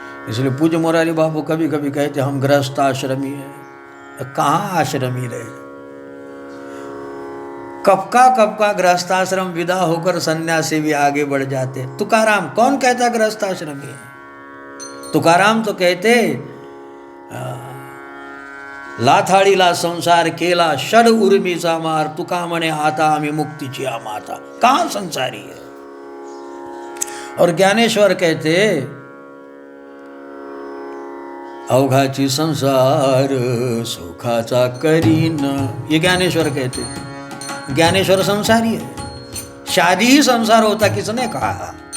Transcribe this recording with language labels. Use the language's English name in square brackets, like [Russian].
[Hindi] इसलिए पूज्य मोरारी बाबू कभी कभी कहते हम गृहस्थ आश्रमी हैं। कहाँ आश्रमी रहे? कब का गृहस्थाश्रम विदा होकर सन्यासी भी आगे बढ़ जाते। तुकाराम कौन कहता गृहस्थाश्रमी है? तुकाराम तो कहते [Marathi] लाथाड़ीला संसार केला षड उर्मीचा मार, तुका म्हणे आता आम्ही मुक्तीची माता। [Hindi] कहाँ संसारी है? और ज्ञानेश्वर कहते [Marathi] अवघाची संसार सुखाचा करीन। [Hindi] ये ज्ञानेश्वर कहते। ज्ञानेश्वर संसारी है, शादी ही संसार होता किसने कहा?